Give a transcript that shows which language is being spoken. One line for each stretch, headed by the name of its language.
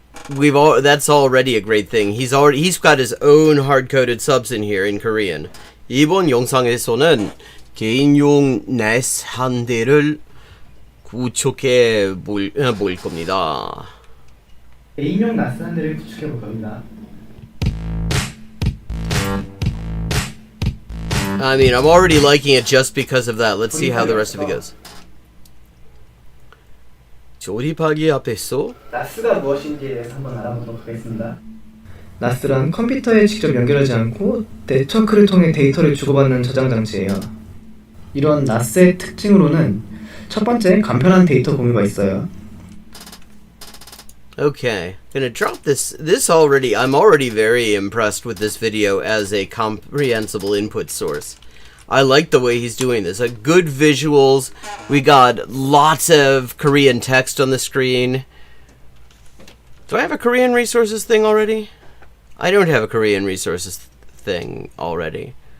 English: That's already a great thing. He's got his own hard-coded subs in here in Korean.
Korean: 이번 영상에서는 개인용 NES 한 대를 구축해 볼 겁니다. 개인용 NAS 한 대를 구축해 볼 겁니다.
English: I mean, I'm already liking it just because of that. Let's see how the rest of it goes.
Korean: 조립하기 앞에서 NAS가 무엇인지에 대해서 한번 알아보도록 하겠습니다. NAS란 컴퓨터에 직접 연결하지 않고 네트워크를 통해 데이터를 주고받는 저장 장치예요. 이런 NAS의 특징으로는 첫 번째 간편한 데이터 공유가 있어요.
English: Okay, gonna drop this already. I'm already very impressed with this video as a comprehensible input source. I like the way he's doing this. Good visuals. We got lots of Korean text on the screen. Do I have a Korean resources thing already? I don't have a Korean resources thing already.